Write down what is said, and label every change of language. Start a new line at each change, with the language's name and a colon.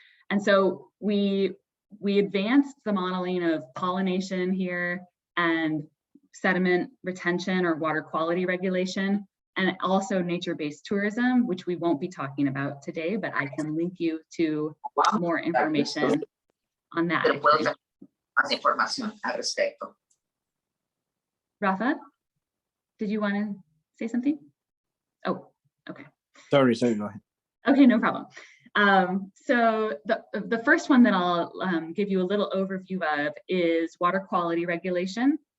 English: And so we advanced the modeling of pollination here and sediment retention or water quality regulation, and also nature-based tourism, which we won't be talking about today, but I can link you to more information on that.
Spanish: Más información al respecto.
English: Rafa, did you want to say something? Oh, okay. Sorry, go ahead. Okay, no problem. So the first one that I'll give you a little overview of is water quality regulation.